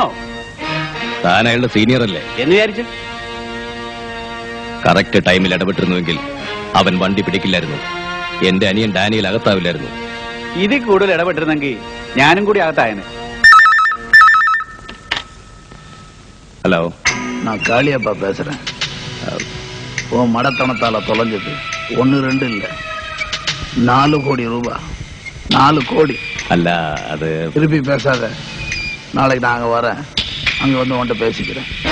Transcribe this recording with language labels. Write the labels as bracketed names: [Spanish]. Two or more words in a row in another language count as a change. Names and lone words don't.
[Malayalam] താൻ അയാളുടെ സീനിയർ അല്ലേ എന്ന് വിചാരിച്ചു. [English] correct time [Malayalam] ഇടപെട്ടിരുന്നുവെങ്കിൽ അവൻ വണ്ടി പിടിക്കില്ലായിരുന്നു. എന്റെ അനിയൻ ഡാനിയിൽ അകത്താവില്ലായിരുന്നു. ഇതിൽ കൂടുതൽ ഇടപെട്ടിരുന്നെങ്കിൽ ഞാനും കൂടി അകത്തായനെ. ഹലോ, [Tamil] நான் காளியப்பா பேசுறேன். உன் மடத்தனத்தால தொலைஞ்சது 1-2 இல்ல, 4 கோடி ரூபாய். 4 கோடி. [Malayalam] അല്ല, അത് [Tamil] திருப்பி பேசாத. நாளைக்கு நான் அங்க வரேன். அங்க வந்து உன்கிட்ட பேசிக்கிறேன்.